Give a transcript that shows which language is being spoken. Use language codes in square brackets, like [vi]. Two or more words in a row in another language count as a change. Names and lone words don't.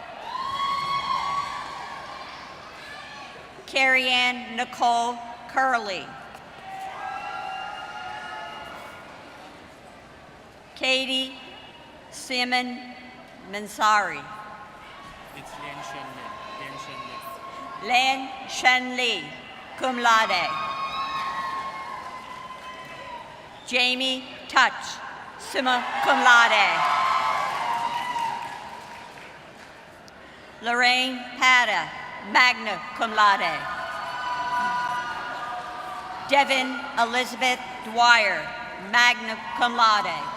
[en] Carrie Ann Nicole Curley. Katie Simon Mansari. It's Lian Shen Li. Len Shen Li, [la] cum laude. [en] Jamie Touch, [la] summa cum laude. [en] Lorraine Pata, [la] magna cum laude. [en] Devin Elizabeth Dwyer, [la] magna cum laude.